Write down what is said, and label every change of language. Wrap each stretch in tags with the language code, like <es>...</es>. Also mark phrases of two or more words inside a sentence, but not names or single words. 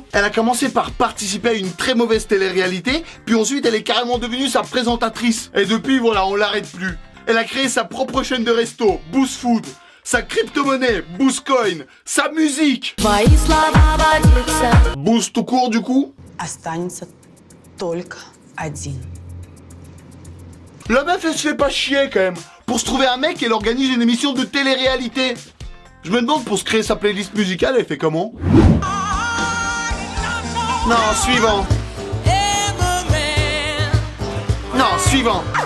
<fr>Elle a commencé par participer à une très mauvaise télé-réalité, puis ensuite elle est carrément devenue sa présentatrice. Et depuis, voilà, on l'arrête plus. Elle a créé sa propre chaîne de resto, Boost Food, sa crypto-monnaie, Boost Coin, sa musique. Boost tout court du coup.</fr> <ru>Останется только один.</ru> <fr>La meuf, elle se fait pas chier quand même. Pour se trouver un mec, elle organise une émission de télé-réalité. Je me demande, pour se créer sa playlist musicale, elle fait comment? Non, suivant. Non, suivant.</fr>